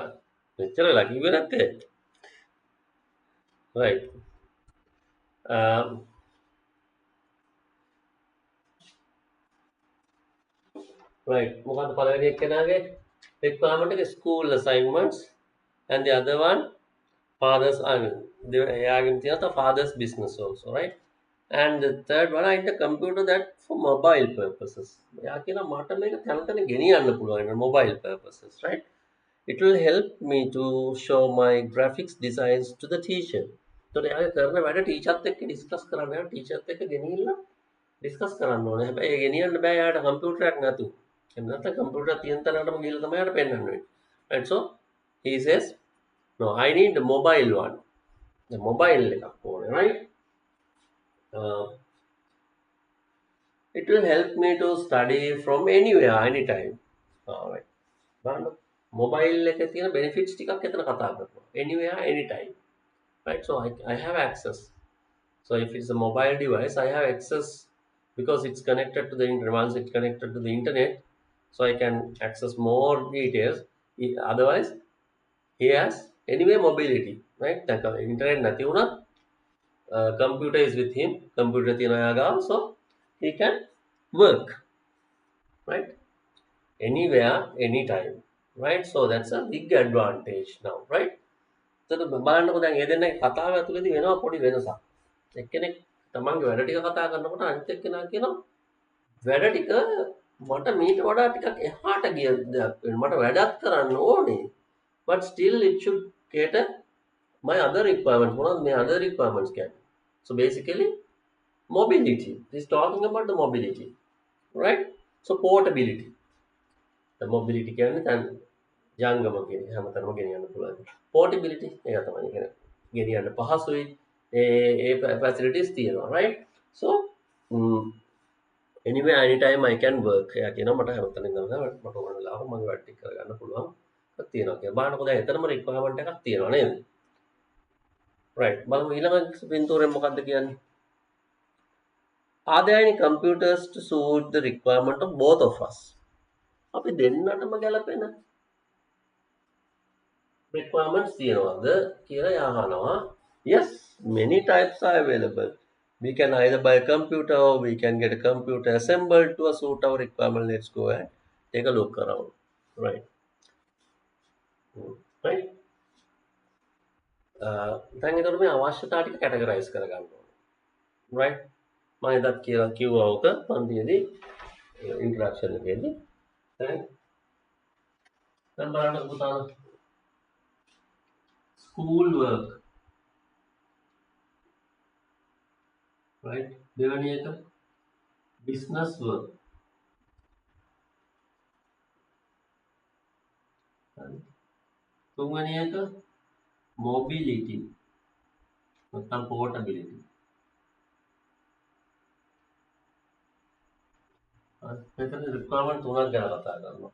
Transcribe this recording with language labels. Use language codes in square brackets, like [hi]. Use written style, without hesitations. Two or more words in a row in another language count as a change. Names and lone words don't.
[si] මෙච්චර වෙලා කිව්වේ නැත්තේ. right. [en] right. [si] මොකද්ද පළවෙනි එක්කෙනාගේ [en] requirement එක school assignments and the other one father's [si] එයාගෙන් තියෙනවා [en] father's business also, right? And the third one I need a computer that for mobile purposes. [si] එයා කියනවා මට මේක තැන තැන ගෙනියන්න පුළුවන් [en] mobile purposes, right? It will help me to show my graphics designs to the teacher. [si] So එයාගේ කරන වැඩ ටීචර්ත් එක්ක ඩිස්කස් කරන්න යනවා. ටීචර්ත් එක්ක ගෙනිහිල්ලා ඩිස්කස් කරන්න ඕනේ. හැබැයි ඒ ගෙනියන්න බෑ එයාට කම්පියුටරයක් නැතුව. එහෙම නැත්නම් කම්පියුටර් තියෙන තැනටම ගිහලා තමයි එයාට පෙන්වන්න වෙන්නේ. [en] Right? So he says no, I need the mobile one. The mobile [si] එකක් ඕනේ, [en] right? It will help me to study from anywhere, anytime. Alright. [si] බලන්න mobile එකේ තියෙන benefits ටිකක් එතන කතා කරනවා. [en] Anywhere, anytime. Right? So I have access. So if it's a mobile device, I have access because it's connected to the internet. Once it's connected to the internet, so I can access more details. Otherwise, he has anyway mobility, right? The internet [si] නැති වුණත් [en] computer is with him. [si] Computer තියෙනවා එයා ගාව, [en] so he can work, right? Anywhere, anytime, right? So that's a big advantage now, right? [si] එතකොට බලන්නකො දැන් මේ දෙන්නගේ කතාව ඇතුළේදී වෙනවා පොඩි වෙනසක්. එක්කෙනෙක් තමන්ගේ වැඩ ටික කතා කරනකොට අනිත් එක්කෙනා කියනවා වැඩ ටික මට මීට වඩා ටිකක් එහාට ගිය දෙයක් වෙනවා. මට වැඩක් කරන්න ඕනේ. [en] But still it should cater my other requirements. [si] මොනවද මේ [en] other requirements කියන්නේ? So basically mobility. This is talking about the mobility, right? So portability. The mobility [si] කියන්නේ දැන් ජංගම කියන්නේ හැමතැනම ගෙනියන්න පුළුවන්. Portability ඒක තමයි කියන්නේ. ගෙනියන්න පහසුයි. ඒ facilities තියෙනවා, [en] right? So anyway anytime I can work. [si] එයා කියනවා මට හැමතැනම ඉඳලා මට ඕන වෙලාවක මගේ වැඩ ටික කරගන්න පුළුවන්. ඒක තියෙනවා කියලා. බලන්නකො දැන් එතනම requirement එකක් තියෙනවා නේද? right. බලමු ඊළඟ පින්තූරෙන් මොකක්ද කියන්නේ? [en] Are there any computers to suit the requirement of both of us? [si] අපි දෙන්නටම ගැලපෙන requirements තියනවාද කියලා අහනවා. [en] Yes, many types are available. We can either buy a computer or we can get a computer assembled to suit our requirement. Let's go and take a look around. Right. Right. [si] දැන් ඒකට මේ අවශ්‍යතා ටික කැටගරයිස් කරගන්න ඕනේ. [en] right? [si] මම එදත් කියලා කිව්වා ඔක පන්තියේදී ඉන්ට්‍රොඩක්ෂන් එකේදී. right? දැන් බලන්න පුතා [en] school work. right? [si] දෙවෙනි එක [en] business work. [si] තුන්වෙනි එක mobility. නැත්නම් portability. මෙතන requirement තුනක් ගැන කතා කරනවා.